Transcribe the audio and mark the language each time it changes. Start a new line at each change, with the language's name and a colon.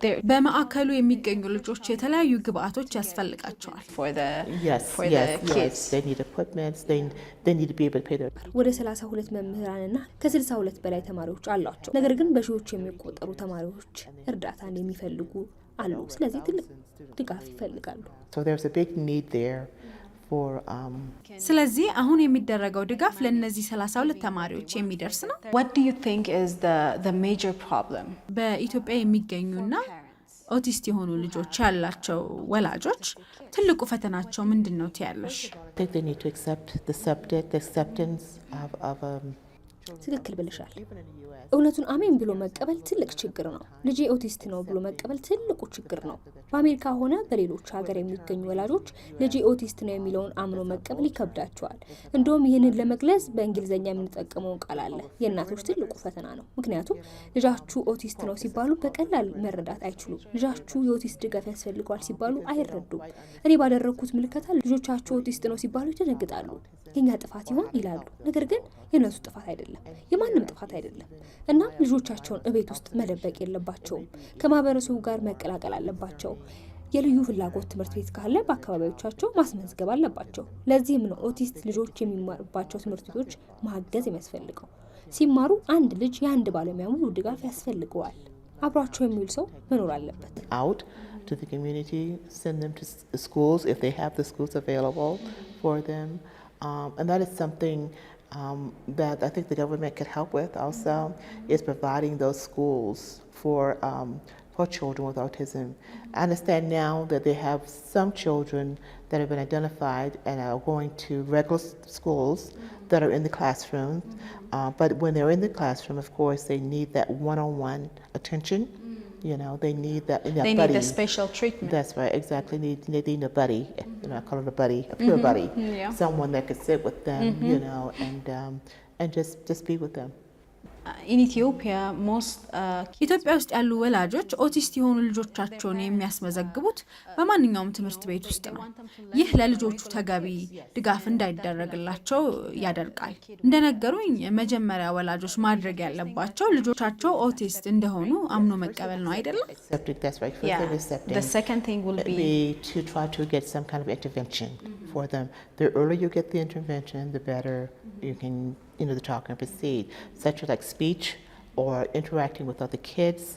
Amharic: በማዕከሉ የሚገኙ ልጆች የተለያዩ ግብአቶች ያስፈልጋቸዋል
English: for the kids. They need equipment, they need to be able to pay their
Amharic: ወደ 32 መምህራንና ከ62 በላይ ተማሪዎች አሏቸው። ነገር ግን በሺዎች የሚቆጠሩ ተማሪዎች እርዳታን የሚፈልጉ አሉ። ስለዚህ ትልቅ ድጋፍ ይፈልጋሉ።
English: So there's a big need there for
Amharic: ስለዚህ አሁን የሚደረገው ድጋፍ ለነዚህ 32 ተማሪዎች የሚደርስ ነው።
English: What do you think is the major problem?
Amharic: በኢትዮጵያ የሚገኙና ኦቲስት የሆኑ ልጆች ያላቸው ወላጆች ትልቁ ፈተናቸው ምንድነው ትያለሽ?
English: I think they need to accept the acceptance of
Amharic: ትክክል ብለሻል። እውነቱን አሜን ብሎ መቀበል ትልቅ ችግር ነው። ልጄ ኦቲስት ነው ብሎ መቀበል ትልቁ ችግር ነው። በአሜሪካ ሆነ በሌሎች ሀገር የሚገኙ ወላጆች ልጄ ኦቲስት ነው የሚለውን አምኖ መቀበል ይከብዳቸዋል። እንደውም ይህንን ለመግለጽ በእንግሊዝኛ የምንጠቀመውን ቃል አለ። የእናቶች ትልቁ ፈተና ነው። ምክንያቱም ልጃችሁ ኦቲስት ነው ሲባሉ በቀላል መረዳት አይችሉም። ልጃችሁ የኦቲስት ድጋፍ ያስፈልገዋል ሲባሉ አይረዱም። እኔ ባደረግኩት ምልከታ ልጆቻችሁ ኦቲስት ነው ሲባሉ ይደነግጣሉ። የኛ ጥፋት ይሆን ይላሉ። ነገር ግን የነሱ ጥፋት አይደለም፣ የማንም ጥፋት አይደለም። እና ልጆቻቸውን እቤት ውስጥ መደበቅ የለባቸውም። ከማህበረሰቡ ጋር መቀላቀል አለባቸው። የልዩ ፍላጎት ትምህርት ቤት ካለ በአካባቢዎቻቸው ማስመዝገብ አለባቸው። ለዚህም ነው ኦቲስት ልጆች የሚማሩባቸው ትምህርት ቤቶች ማገዝ የሚያስፈልገው። ሲማሩ አንድ ልጅ የአንድ ባለሙያ ሙሉ ድጋፍ ያስፈልገዋል። አብሯቸው የሚውል ሰው መኖር አለበት።
English: Out to the community, send them to schools if they have the schools available for them. And that is something that I think the government could help with also, is providing those schools for children with autism. I understand now that they have some children that have been identified and are going to regular schools that are in the classroom. But when they're in the classroom, of course, they need that one-on-one attention. You know, they need that. They buddy. need the special treatment. That's right, exactly. They need a buddy. You know, I call it a buddy, a peer buddy. Yeah. Someone that could sit with them, you know, and just be with them. In Ethiopia, most
Amharic: ኢትዮጵያ ውስጥ ያሉ ወላጆች ኦቲስት የሆኑ ልጆቻቸውን የሚያስመዘግቡት በማንኛውም ትምህርት ቤት ውስጥ ነው። ይህ ለልጆቹ ተገቢ ድጋፍ እንዳይደረግላቸው ያደርጋል። እንደነገሩኝ መጀመሪያ ወላጆች ማድረግ ያለባቸው ልጆቻቸው ኦቲስት እንደሆኑ አምኖ መቀበል ነው አይደለም?
English: That's right. The second thing will be to try to get some kind of intervention for them. The earlier you get the intervention, the better you can, the talk can proceed, such as like speech or interacting with other kids.